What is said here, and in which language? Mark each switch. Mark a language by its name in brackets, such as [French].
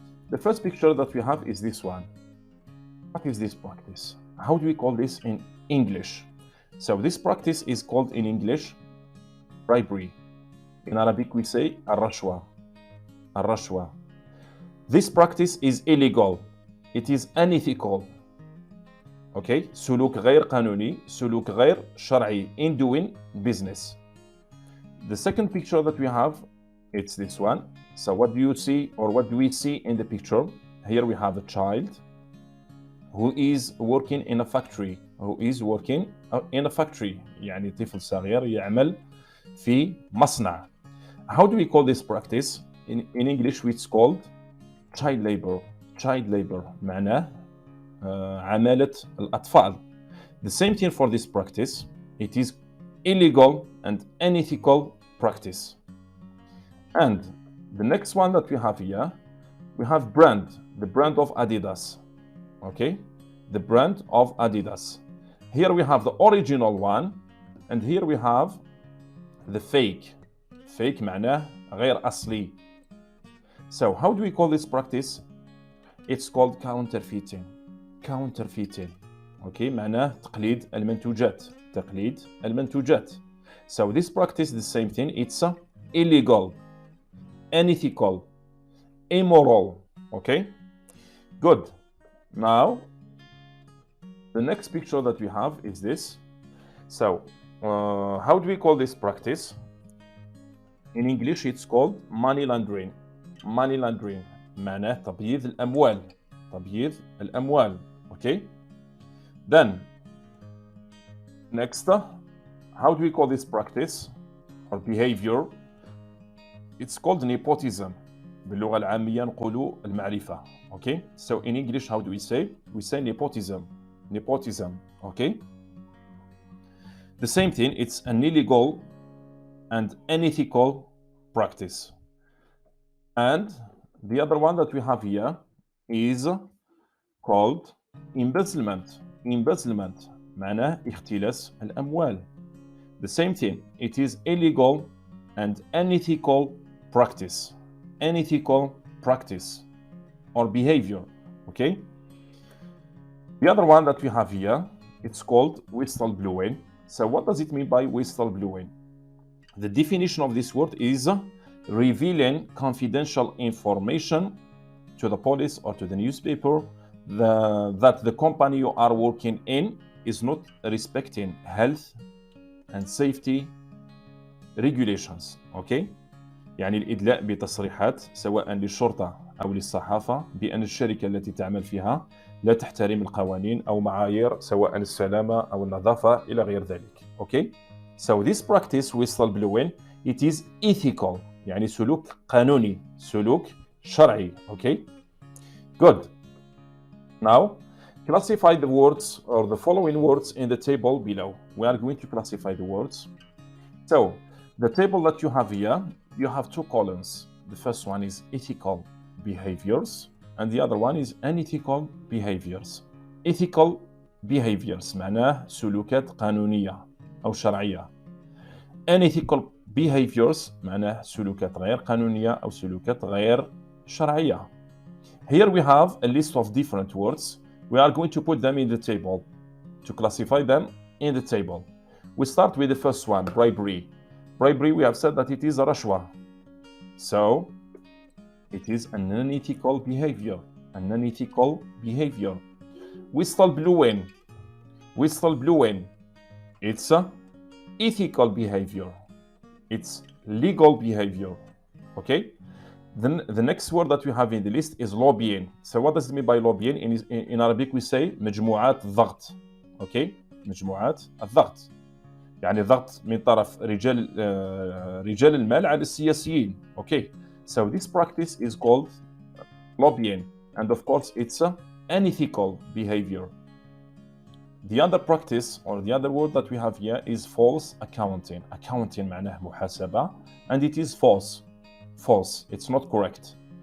[English] The first picture that we have is this one. What is this practice? How do we call this in English? So this practice is called in English bribery. In Arabic we say الرشوة. [Arabic] الرشوة. [English] This practice is illegal. It is unethical. Okay? [Arabic] سلوك غير قانوني, سلوك غير شرعي [English] in doing business. The second picture that we have, it's this one. So what do you see, or what do we see in the picture? Here we have a child who is working in a factory. Who is working in a factory. [Arabic] يعني طفل صغير يعمل في مصنع. [English] How do we call this practice? In English it's called child labor. [Arabic] Child labor معناه عمالة الأطفال. [English] The same thing for this practice. It is illegal and unethical practice. And the next one that we have here, we have brand, the brand of Adidas. Okay? The brand of Adidas. Here we have the original one, and here we have the fake. [Arabic] Fake معناه غير أصلي. [English] So how do we call this practice? It's called counterfeiting. Counterfeiting. Okay? [Arabic] معناه تقليد المنتوجات. تقليد المنتوجات. [English] So this practice is the same thing. It's illegal, unethical, immoral. Okay? Good. Now, the next picture that we have is this. So, how do we call this practice? In English, it's called money laundering. [Arabic] Money laundering. معناه تبييض الأموال. تبييض الأموال. Okay? [English] Then, next, how do we call this practice or behavior? It's called nepotism. [Arabic] باللغة العامية نقولوا المعرفة. [English] Okay? So in English, how do we say? We say nepotism. Nepotism. Okay? The same thing, it's an illegal and unethical practice. And the other one that we have here is called embezzlement. [Arabic] Embezzlement. معناه اختلاس الأموال. [English] The same thing, it is illegal and unethical practice. Unethical practice or behavior. Okay? The other one that we have here, it's called whistleblowing. So what does it mean by whistleblowing? The definition of this word is revealing confidential information to the police or to the newspaper that the company you are working in is not respecting health and safety regulations. Okay? [Arabic] يعني الإدلاء بتصريحات سواء للشرطة أو للصحافة بأن الشركة التي تعمل فيها لا تحترم القوانين أو معايير سواء السلامة أو النظافة إلى غير ذلك. [English] Okay? So this practice whistleblowing, it is ethical. [Arabic] يعني سلوك قانوني, سلوك شرعي. [English] Okay? Good. Now, classify the words or the following words in the table below. We are going to classify the words. So, the table that you have here, you have two columns. The first one is ethical behaviors, and the other one is unethical behaviors. [Arabic] Ethical behaviors معناه سلوكات قانونية أو شرعية. Unethical behaviors معناه سلوكات غير قانونية أو سلوكات غير شرعية. [English] Here we have a list of different words. We are going to put them in the table to classify them in the table. We start with the first one, bribery. Bribery, we have said that it is a rashwa. So, it is an unethical behavior. an unethical behavior. whistleblowing. Whistleblowing. It's ethical behavior. It's legal behavior. Okay? Then the next word that we have in the list is lobbying. So what does it mean by lobbying? In Arabic we say مجموعات الضغط. [Arabic] Okay? مجموعات الضغط. يعني ضغط من طرف رجال المال على السياسيين. [English] Okay? So this practice is called lobbying. And of course it's unethical behavior. The other practice or the other word that we have here is false accounting. Accounting [Arabic] معناه محاسبة, [English] and it is false. False. It's not correct.